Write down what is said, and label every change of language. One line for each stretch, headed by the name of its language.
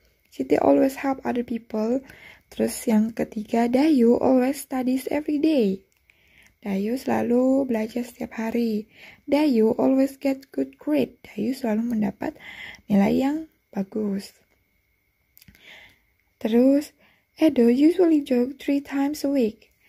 English: Siti always help other people.
Indonesian: Terus yang ketiga,
English: Dayu always studies every day.
Indonesian: Dayu selalu belajar setiap hari.
English: Dayu always get good grade.
Indonesian: Dayu selalu mendapat nilai yang bagus. Terus,
English: Edo usually jog 3 times a week.